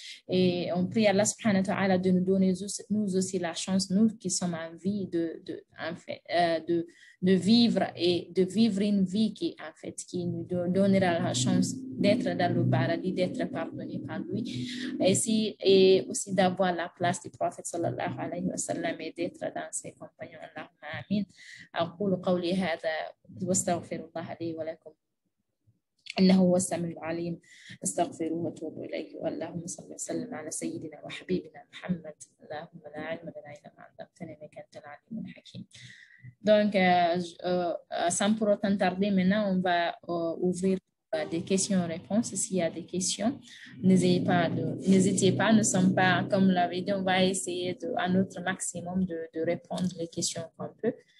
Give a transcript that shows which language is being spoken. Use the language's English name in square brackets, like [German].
[French] Et on prie Allah subhanahu wa ta'ala de nous donner nous aussi la chance, nous qui sommes en vie, de vivre et de vivre une vie qui nous donnera la chance d'être dans le paradis, d'être pardonné par lui. Et aussi d'avoir la place du prophète sallallahu alayhi wa sallam et d'être dans ses compagnons. Allahumma amin. [Arabic] أقول قولي هذا واستغفر الله لي ولكم إنه هو السميع العليم. استغفروه وتوبوا إليه. اللهم صل وسلم على سيدنا وحبيبنا محمد. اللهم لا علم لنا إلا ما علمتنا إنك أنت العليم الحكيم. [French] Donc, sans pour autant tarder, maintenant, on va ouvrir des questions-réponses. S'il y a des questions, n'hésitez pas. Nous ne sommes pas, comme l'avait dit, on va essayer à notre maximum de répondre les questions qu'on peut.